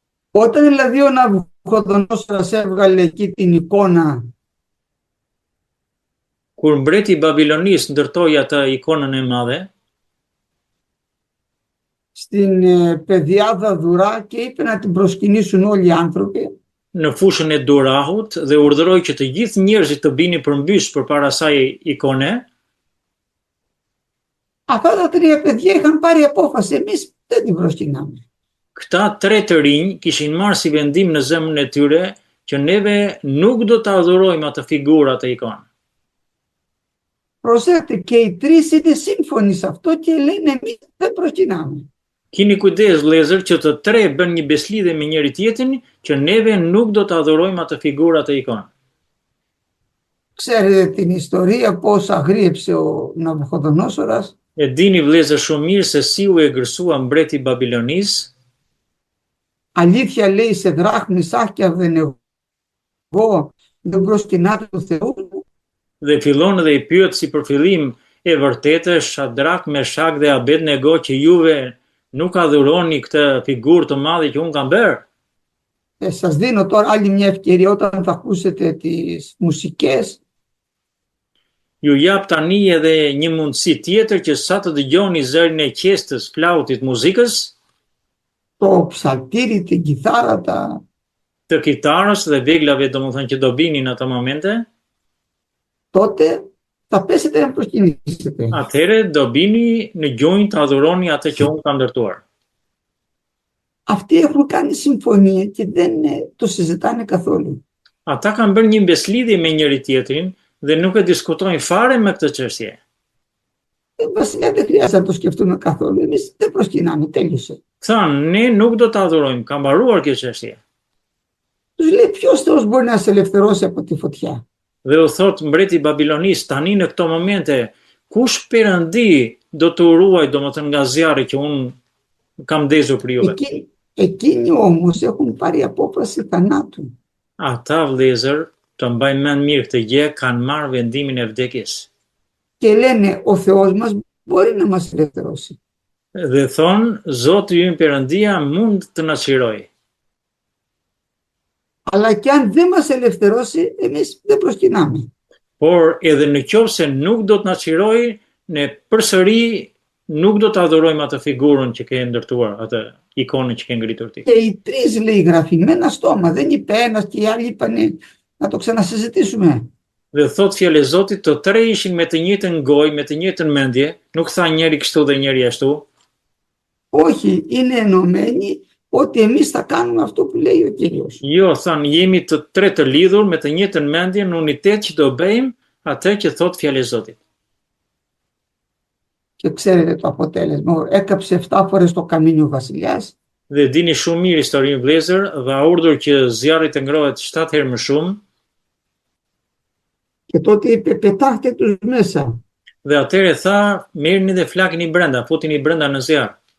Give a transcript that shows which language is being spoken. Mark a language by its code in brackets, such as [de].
[el] Όταν δηλαδή ο Ναβουχοδονόσορας έβγαλε εκεί την εικόνα, [sq] Kur mbreti i Babilonis ndërtoi atë ikonën e madhe, [el] στην πεδιάδα Δουρά και είπε να την προσκυνήσουν όλοι οι άνθρωποι, [sq] në fushën e Durahut dhe urdhëroi që të gjithë njerëzit të binin përmbys përpara asaj ikone. [el] αυτά τα 3 παιδιά είχαν πάρει απόφαση, εμείς δεν την προσκυνάμε. [sq] Këta 3 të rinj kishin marrë si vendim në zemrën e tyre që neve nuk do të adhurojmë atë figurë, atë ikonë. [el] Προσέχτε, και οι 3 είναι σύμφωνοι σε αυτό και λένε εμείς δεν προσκυνάμε. [sq] Kini kujdes vëllezër që të 3 bën një beslidhje me njëri tjetrin që neve nuk do të adhurojmë atë figurë, atë ikonë. [el] Ξέρετε την ιστορία πώς αγρίεψε ο Ναβουχοδονόσορας. [sq] E dini vëllezër shumë mirë se si u egërsua mbreti i Babilonis. [el] Αλήθεια λέει σε Δράχ, Μισάχ και Αβδενεγό, δεν προσκυνάτε το Θεό μου. [sq] Dhe fillon dhe i pyet si për fillim e vërtetë Shadrak, Meshak dhe Abednego që juve nuk adhuroni këtë figurë të madhe që unë kam bërë. [el] Σας δίνω τώρα άλλη μια ευκαιρία όταν θα ακούσετε τις μουσικές. [sq] Ju jap tani edhe një mundësi tjetër që sa të dëgjoni zërin e qestës, flautit, muzikës, [el] Το ψαλτήρι, την κιθάρα, [sq] të kitarës dhe veglave domethënë që do binin ato momente, [el] τότε θα πέσετε να προσκυνήσετε. [sq] atëherë do bini në gjunjë të adhuroni atë që unë kam ndërtuar. [el] Αυτοί έχουν κάνει συμφωνία και δεν το συζητάνε καθόλου. [sq] Ata kanë bërë një beslidhje me njëri tjetrin dhe nuk e diskutojnë fare me këtë çështje. [el] Βασιλιά, δεν χρειάζεται να το σκεφτούμε καθόλου. Εμείς δεν προσκυνάμε, τέλειωσε. [sq] Thanë, ne nuk do të adhurojmë, ka mbaruar kjo çështje. [el] Τους λέει, ποιος Θεός μπορεί να σε ελευθερώσει από τη φωτιά. [sq] Dhe u thot mbreti i Babilonis, tani në këto momente, kush Perëndi do të ruaj, domethënë nga zjarri që unë kam ndezur për juve? [el] Εκείνοι όμως έχουν πάρει απόφαση θανάτου. [sq] Ata vëllezër, të mbajnë mend mirë këtë gjë, kanë marrë vendimin e vdekjes. [el] Και λένε ο Θεός μας μπορεί να μας ελευθερώσει. [sq] Dhe thonë, Zoti ynë Perëndia mund të na çlirojë. [el] Αλλά και αν δεν μας ελευθερώσει, εμείς δεν προσκυνάμε. [sq] Por edhe në qoftë se nuk do të na çlirojë, ne përsëri nuk do të adhurojmë atë figurën që ke ndërtuar, atë ikonën që ke ngritur ti. [el] Και οι τρεις, λέει, γράφει με ένα στόμα. Δεν είπε ένας και οι άλλοι είπανε να το ξανασυζητήσουμε. [sq] Dhe thot fjalë e Zotit, të tre ishin me të njëjtën gojë, me të njëjtën mendje, nuk tha njëri kështu dhe njëri ashtu. [el] Όχι, είναι ενωμένοι ότι εμείς θα κάνουμε αυτό που λέει ο Κύριος. [sq] Jo, than jemi të tre të lidhur me të njëjtën mendje në unitet që do bëjmë atë që thot fjalë e Zotit. [el] Και ξέρετε το αποτέλεσμα. Έκαψε 7 φορές το καμίνι ο βασιλιάς. [sq] Dhe dini shumë mirë historinë vëllezër, dha urdhër që zjarri të ngrohet 7 herë më shumë. [el] Και τότε είπε πετάχτε τους μέσα. [sq] Dhe atëherë tha, merrni dhe flakini brenda, futini brenda në zjarr.